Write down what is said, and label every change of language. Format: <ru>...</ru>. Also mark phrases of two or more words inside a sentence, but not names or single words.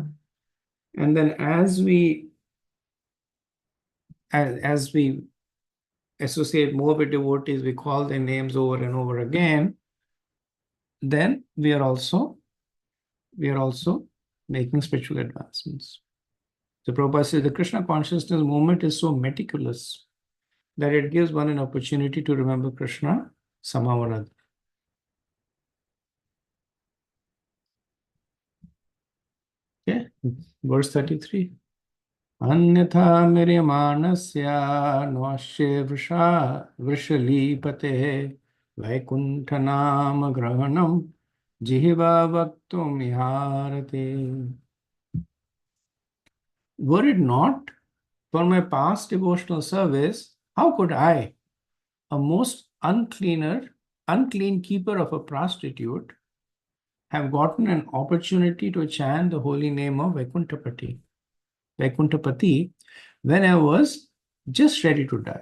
<en>And then as we associate more with devotees, we call their names over and over again, then we are also making spiritual advancements. So Prabhupada says the Krishna consciousness movement is so meticulous that it gives one an opportunity to remember Krishna Samavarad. Okay, verse 33.</en> <sa>अन्यथा म्रियमाणस्य नाशुचेर् वृषलीपतेः वैकुण्ठनाम ग्रहणं जिह्वा वक्तुम् इहार्हति.</sa> <en>Were it not for my past devotional service, how could I, a most unclean keeper of a prostitute, have gotten an opportunity to chant the holy name of Vaikuntapati, when I was just ready to die.</en>